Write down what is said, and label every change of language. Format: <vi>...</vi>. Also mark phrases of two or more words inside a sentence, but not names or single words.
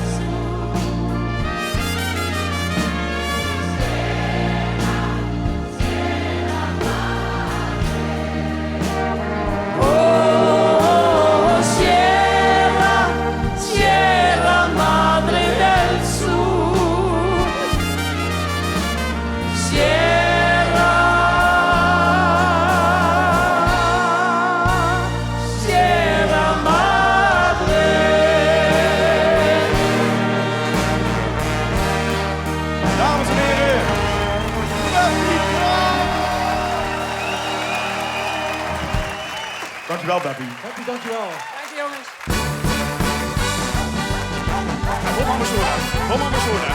<nl>Oh, Sierra, Sierra Madre del Sur. Sierra, Sierra Madre. Dames en heren, Beppie Kraan. Dankjewel, Beppie. Peppy, dankjewel. Dank je, jongens. Kom maar zo naar. Kom maar zo naar.</nl>